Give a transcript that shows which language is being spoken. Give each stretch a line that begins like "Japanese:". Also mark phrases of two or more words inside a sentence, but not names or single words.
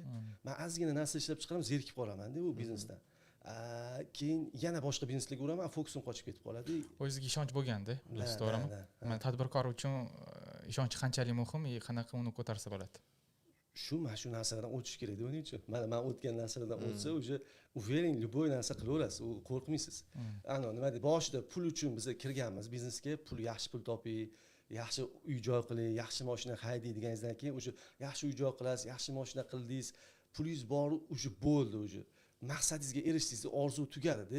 Uzbek: Men ozgina narsa ishlab chiqaraman, zerikib qolaman-da u biznesdan. Keyin yana boshqa bizneslarga uraman, fokusim qochib ketib qoladi. O'zingizga ishonch bo'lganda, bilasiz, to'g'rimi? Men tadbirkor uchun ishonch qanchalik muhim, qanaqa uni ko'tarsa bo'ladi? Mana shu narsalardan o'tish kerak deb o'ylayman. Men o'tgan narsalardan o'tsa,
Russian: уже уверен, любой
Uzbek: narsa qilaverasiz, u qo'rqmaysiz. Nima deydi, boshida pul uchun biz kirganmiz biznesga, pul yaxshi pul toping, yaxshi uy-joy qiling, yaxshi mashina haydang deganingizdan keyin o'sha yaxshi uy-joy qilasiz, yaxshi mashina qildingiz, pulingiz bor, o'sha bo'ldi, o'sha maqsadingizga erishdingiz, orzu tugadi-da.